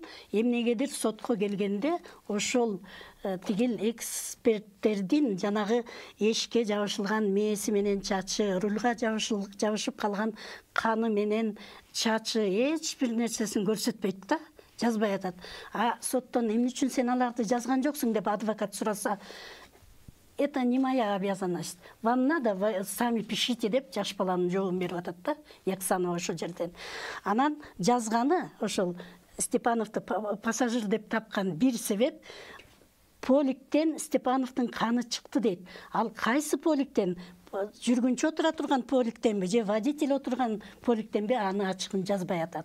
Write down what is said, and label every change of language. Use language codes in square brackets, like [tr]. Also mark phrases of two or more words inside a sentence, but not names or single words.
[ky] Эмнегедир сотко келгенде ошол тигил эксперттердин жанагы эшикке жабышылган мээси менен чачы, рульга жабышып калган каны менен чачы эч бир нерсесин көрсөтпөйт да. жазбай атат. Соттон эмне үчүн сен аларды жазган жоксуң деп адвокат сураса, [ru] это не моя обязанность. Вам надо, вы сами пишите [ky] деп жаш баланын жообун берип атат да, Яксанова ошол жерден. Анан жазганы ошол Степановду пассажир деп тапкан бир себеп, поликтен Степановдун каны чыкты дейт. Ал кайсы поликтен? Жүргүнчү отура турган поликтенби же водитель отурган поликтенби, аны ачыгын жазбай атат.